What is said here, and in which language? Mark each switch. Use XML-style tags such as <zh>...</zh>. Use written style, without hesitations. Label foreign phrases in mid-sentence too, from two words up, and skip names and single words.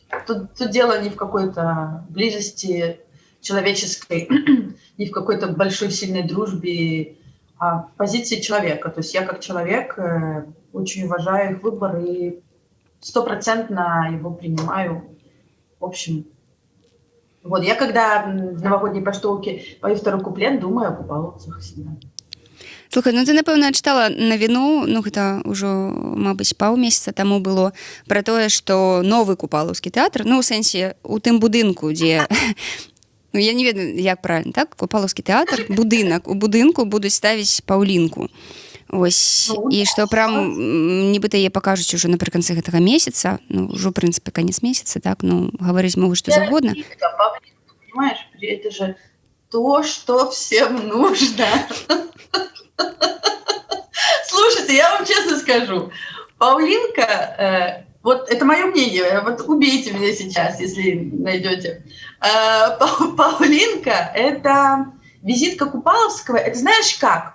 <ru>Тут дело не в какой-то близости человеческой, не в какой-то большой сильной дружбе, а в позиции человека. То есть я как человек очень уважаю их выбор и 100% его принимаю. В общем, вот я когда в новогодней поштовке пою второй куплет, думаю о купаловцах всегда.</ru> <be>Слухай, ну ты, напэўна, чытала навіну, ну гэта ўжо, мабыць, паўмесяца таму было, пра тое, што новы купалаўскі тэатр, ну, у сэнсе, у тым будынку, дзе... Ну, я не ведаю, як правильно, так? Купалаўскі тэатр, будынак. У будынку будуць ставіць паўлінку. Ось. І што прям, нібыта яе пакажуць ужо напрыканцы гэтага месяца, ну, ўжо, ў прынцыпе, канец месяца, так? Ну, гаварыць могуць што загодна.</be> <ru>Павлинка, понимаешь, это же то, что всем нужно. Слушайте, я вам честно скажу, Павлинка, вот это мое мнение, вот убейте меня сейчас, если найдете. Павлинка – это визитка Купаловского, это знаешь как?</ru>